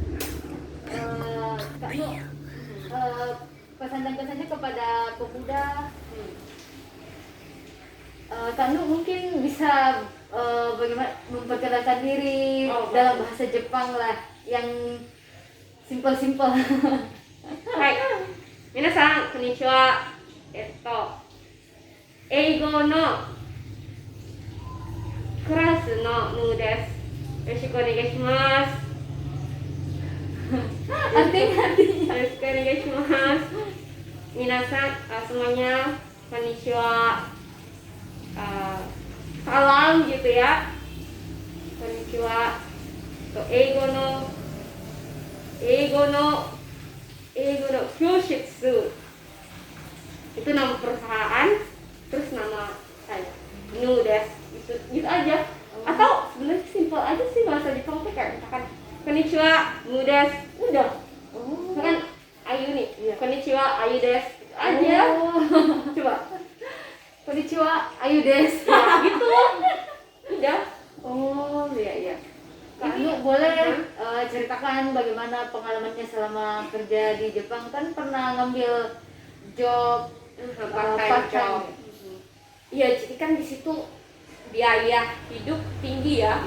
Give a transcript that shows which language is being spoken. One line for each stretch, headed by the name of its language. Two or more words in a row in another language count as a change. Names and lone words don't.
Indonesian: Kak Nu, pesan dan kesannya kepada pemuda, Kak Nu mungkin bisa bagaimana memperkenalkan diri dalam bahasa Jepang lah yang simple-simple. Hai,
Japanese: 皆さんこんにちは. 英語のクラスのヌーです。よろしくお願いします。
Indonesian: Artinya
Japanese: よろしくお願いします。皆さん、semuanya, konnichiwa.
Indonesian: Salam gitu ya.
Japanese: こんにちは。英語の教室.
Indonesian: Itu nama perusahaan, terus nama saya.
Japanese: ヌーです.
Indonesian: Gitu aja. Atau sebenarnya simpel aja sih bahasa Jepang tuh kayak misalkan
Japanese: こんにちは、ヌーです.
Indonesian: Udah. Misalkan Ayu nih.
Japanese: こんにちは、アユです.
Indonesian: Gitu aja. Coba.
Japanese: こんにちは、アユです.
Indonesian: Ya, gitu. Udah. Oh iya. Kak Nu boleh ceritakan bagaimana pengalamannya selama kerja di Jepang, kan pernah ngambil job
English: Part-time job.
Indonesian: Iya, jadi kan di situ biaya hidup tinggi ya.